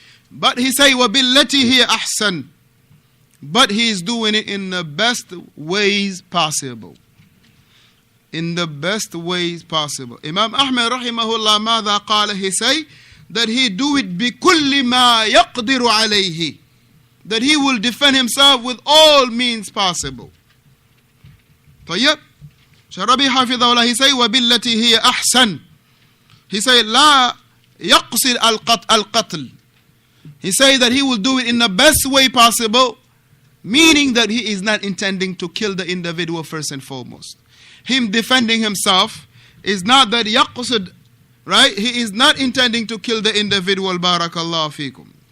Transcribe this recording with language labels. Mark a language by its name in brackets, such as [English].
[English] But he say, [Arabic] وَبِالَّتِي هِيَ أَحْسَنُ. [English] But he is doing it in the best ways possible. In the best ways possible. Imam Ahmed rahimahullah [Arabic] ماذا قال, [English] he say that he do it [Arabic] بكل ما يقدر عليه. [English] That he will defend himself with all means possible. [Arabic] طيب. Rabee حفظه الله, [English] he say [Arabic] وبالتي هي أحسن. [English] He say [Arabic] لا يقصد القتل. [English] He say that he will do it in the best way possible. Meaning that he is not intending to kill the individual first and foremost. Him defending himself is not that yaqsid, right? He is not intending to kill the individual, barakallahu fikum.